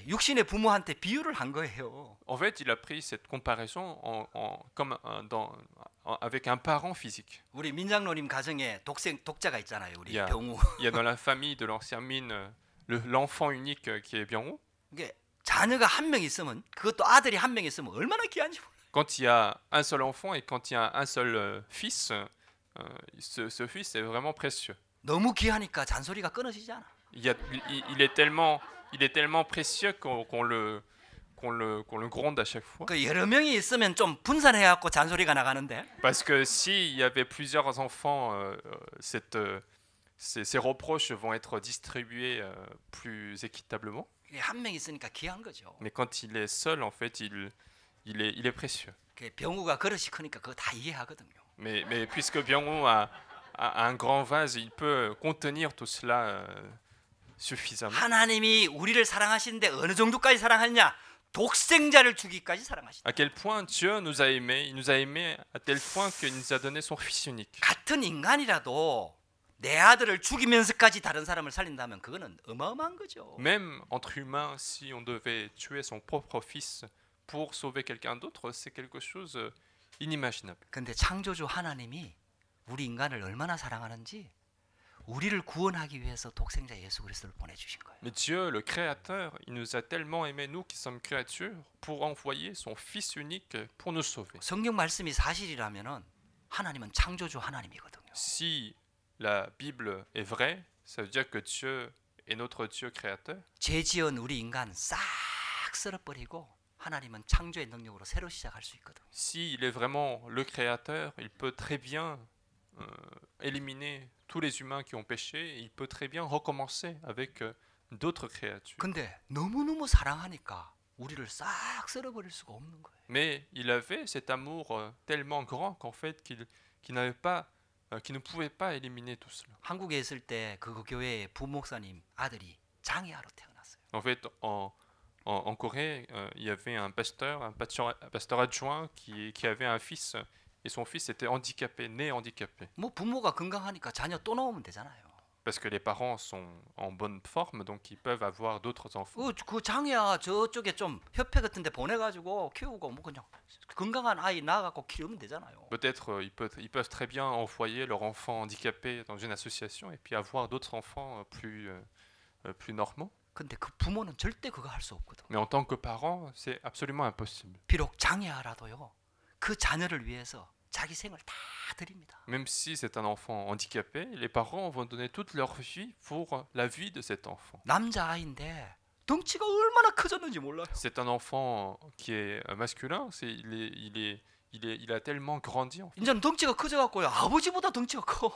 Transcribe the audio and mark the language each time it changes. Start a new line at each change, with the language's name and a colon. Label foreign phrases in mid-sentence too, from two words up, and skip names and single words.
Korean: 육신의 부모한테 비유를 한 거예요.
French: En fait, il a pris cette comparaison avec un parent physique.
Korean: 우리 민장로님 가정에 독자가 있잖아요. 우리 야. 병우.
French: Il y a dans la famille de l'ancien mine l'enfant unique qui est Bianro.
Korean: 이게 자녀가 한 명 있으면 그것도 아들이 한 명 있으면 얼마나 귀한지 몰라요.
French: Quand il y a un seul enfant et quand il y a un seul fils, ce fils est vraiment précieux.
Korean: 너무 귀하니까 잔소리가 끊어지지 않아.
French: Il est tellement précieux qu'on le gronde à chaque fois.
Korean: 그 여러 명이 있으면 좀 분산해 갖고 잔소리가 나가는데
French: Parce que s'il y avait plusieurs enfants, ces reproches vont être distribués plus équitablement.
Korean: 이게 한 명 있으니까 귀한 거죠.
French: Mais quand il est seul, en fait, il est précieux.
Korean: 그 병우가 그릇이 크니까 그거 다 이해하거든요.
French: Mais puisque Bianron a un grand vase, il peut contenir tout cela suffisamment.
Korean: 하나님이 우리를 사랑하시는데 어느 정도까지 사랑하느냐? 독생자를 주기까지 사랑하시다.
French: À quel point Dieu nous a aimés, il nous a aimés à tel point qu'il nous a donné son Fils unique.
Korean: 같은 인간이라도 내 아들을 죽이면서까지 다른 사람을 살린다면 그거는 어마어마한 거죠.
French: Même entre humains, si on devait tuer son propre fils pour sauver quelqu'un d'autre, c'est quelque chose inimaginable.
Korean: 근데 창조주 하나님이 우리 인간을 얼마나 사랑하는지 우리를 구원하기 위해서 독생자 예수 그리스도를 보내주신 거예요.
French: Mais Dieu, le Créateur, il nous a tellement aimés, nous qui sommes créatures, pour envoyer son Fils unique pour nous sauver.
Korean: 성경 말씀이 사실이라면은 하나님은 창조주 하나님이거든요.
French: Si la Bible est vraie, ça veut dire que Dieu est notre Dieu créateur.
Korean: 죄 지은 우리 인간 싹 쓸어버리고 하나님은 창조의 능력으로 새로 시작할 수 있거든요.
French: S'il est vraiment le Créateur, il peut très bien éliminer tous les humains qui ont péché, et il peut très bien recommencer avec d'autres créatures.
Korean: 근데 너무너무 사랑하니까 우리를 싹 쓸어버릴 수가 없는 거예요.
French: Mais il avait cet amour tellement grand qu'en fait qu'il ne pouvait pas éliminer tout cela.
Korean: 한국에 있을 때 그 교회의 부목사님 아들이 장애아로 태어났어요.
French: En fait, en Corée, il y avait un pasteur adjoint qui avait un fils, et son fils était handicapé, né handicapé.
Korean: 뭐 부모가 건강하니까 자녀 또 낳으면 되잖아요.
French: Parce que les parents sont en bonne forme, donc ils peuvent avoir d'autres enfants.
Korean: 그 장애아 저쪽에 좀 협회 같은데 보내가지고 키우고 뭐 그냥 건강한 아이 낳아갖고 키우면 되잖아요.
French: Peut-être ils peuvent très bien envoyer leur enfant handicapé dans une association et puis avoir d'autres enfants plus normaux.
Korean: 근데 그 부모는 절대 그거 할 수 없거든.
French: Mais en tant que parent, c'est absolument impossible.
Korean: 비록 장애아라도요. 그 자녀를 위해서 자기 생을 다 드립니다.
French: Même si c'est un enfant handicapé, les parents vont donner toute leur vie pour la vie de cet enfant.
Korean: 남자아이인데 덩치가 얼마나 커졌는지 몰라요.
French: C'est un enfant qui est masculin, il a tellement grandi. En fait.
Korean: 이제는 덩치가 커져갖고요. 아버지보다 덩치가 커.